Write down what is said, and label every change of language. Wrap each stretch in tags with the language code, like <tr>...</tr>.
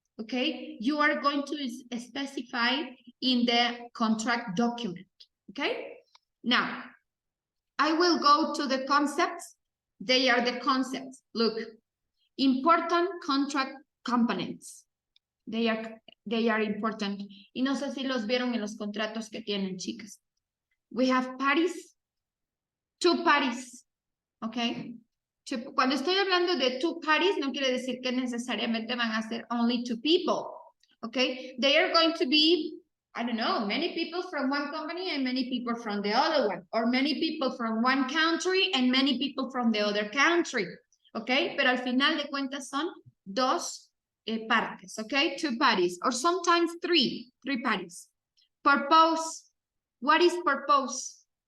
<en>Okay, you are going to specify in the contract document. Okay, now I will go to the concepts. They are the concepts. Look, important contract components. They are important.</en> <es>Y no sé si los vieron en los contratos que tienen, chicas.</es> <en>We have parties, two parties. Okay.</en> <es>Cuando estoy hablando de two parties, no quiere decir que necesariamente van a ser</es> <en>only two people,</en> <es>okay?</es> <en>They are going to be, I don't know, many people from one company and many people from the other one, or many people from one country and many people from the other country, okay?</en> <es>Pero al final de cuentas son dos partes, okay?</es> <en>Two parties, or sometimes three parties. Purpose, what is purpose?</en>